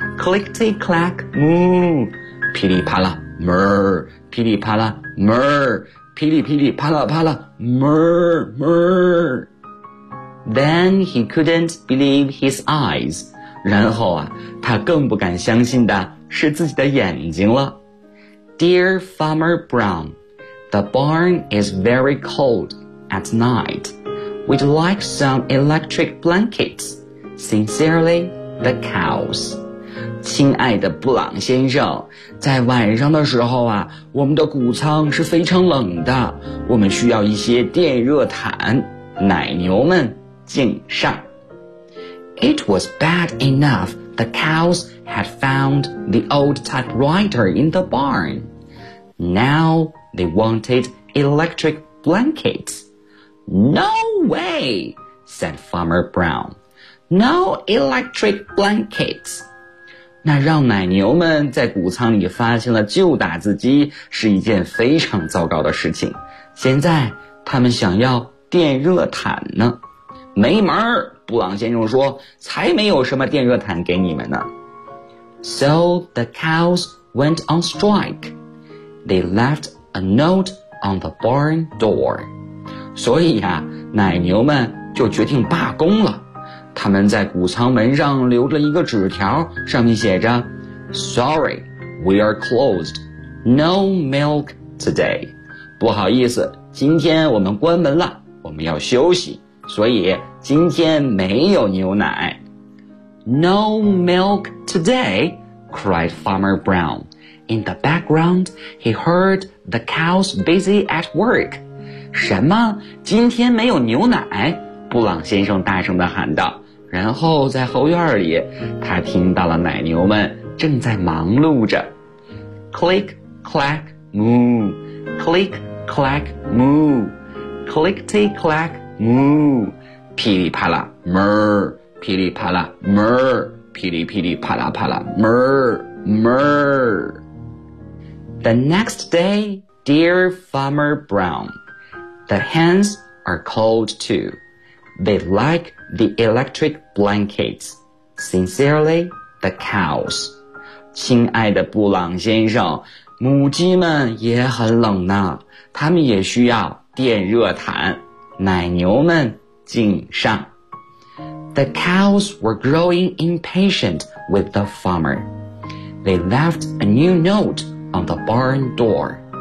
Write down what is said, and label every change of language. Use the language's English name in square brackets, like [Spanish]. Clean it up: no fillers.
[English] Click, tick, clack, moo. 噼里啪啦 Murr. 噼里啪啦 ,murr, 噼里噼里啪啦啪啦 ,murr, murr. Then he couldn't believe his eyes. [Chinese] 然后啊，他更不敢相信的是自己的眼睛了。 [English] Dear Farmer Brown, the barn is very cold at night. We'd like some electric blankets. Sincerely, the cows. [Chinese] 亲爱的布朗先生，在晚上的时候啊，我们的谷仓是非常冷的，我们需要一些电热毯。奶牛们敬上。 [English] It was bad enough the cows had found the old typewriter in the barn. Now they wanted electric blankets. No way, said Farmer Brown. No electric blankets. [Chinese] 那让奶牛们在谷仓里发现了旧打字机是一件非常糟糕的事情。现在他们想要电热毯呢。没门儿，布朗先生说，才没有什么电热毯给你们呢。 [English] So the cows went on strike. They left a note on the barn door. [Chinese] 所以啊，奶牛们就决定罢工了。他们在谷仓门上留了一个纸条，上面写着 [English] Sorry, we are closed. No milk today. [Chinese] 不好意思，今天我们关门了，我们要休息，所以今天没有牛奶。 [English] No milk today, cried Farmer Brown. In the background, he heard the cows busy at work. [Chinese] 什么？今天没有牛奶？布朗先生大声地喊道。然后在后院里，他听到了奶牛们正在忙碌着。 [English] Click, clack, moo. Click, clack, moo. Clickety, clack, moo. 噼里啪啦 ,murr. 噼里啪啦 ,murr. 噼里噼里啪啦啪啦 ,murr, murr. The next day, dear Farmer Brown, the hens are cold too. They like the electric blankets. Sincerely, the cows. [Chinese] 亲爱的布朗先生，母鸡们也很冷呢，他们也需要电热毯。奶牛们敬上。 [English] The cows were growing impatient with the farmer. They left a new note on the barn door.